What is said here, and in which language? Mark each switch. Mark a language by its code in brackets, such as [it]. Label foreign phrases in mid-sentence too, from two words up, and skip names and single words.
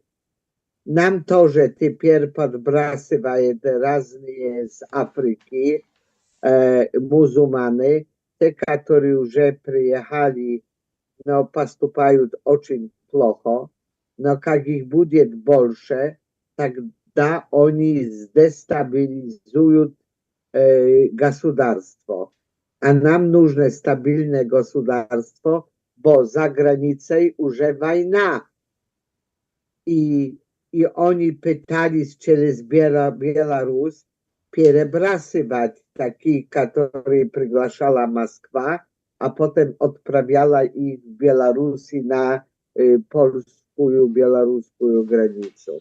[ru] Нам тоже теперь подбрасывают разные с Африки мусульмане, те, которые уже приехали, но поступают очень плохо, но как их будет больше, тогда они дестабилизуют государство. А нам нужно стабильное государство, [pl] bo za granicą [ru] уже война. И они пытались через Беларусь перебрасывать такие, которые приглашала Москва, а потом отправляла их в Беларуси на польскую белорусскую границу.